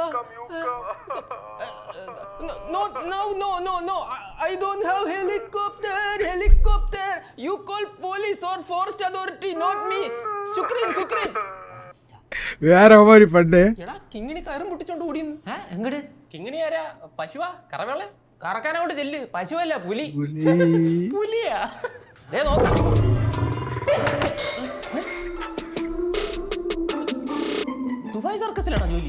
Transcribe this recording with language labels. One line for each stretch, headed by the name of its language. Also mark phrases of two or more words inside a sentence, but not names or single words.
English: No, I don't have helicopter. helicopter. You call police or forest authority, not me.
Malayalam: ശുക്രൻ.
Tamil: വേറെ மாதிரி பண்ணு.
Malayalam: എടാ കിങ്ങിണി കയറും പൊട്ടിച്ചോണ്ട് ഓടിയെന്ന്. എങ്ങട് കിങ്ങിണി ആരാ? പശുവാ? കറവളെ? കറക്കാനോട്ട് ചെല്ല്. പശുവല്ല, പുലി. പുലിയാ? ദേ നോക്ക്. ദുബായ് സർക്കസിലാണോ ജോലി?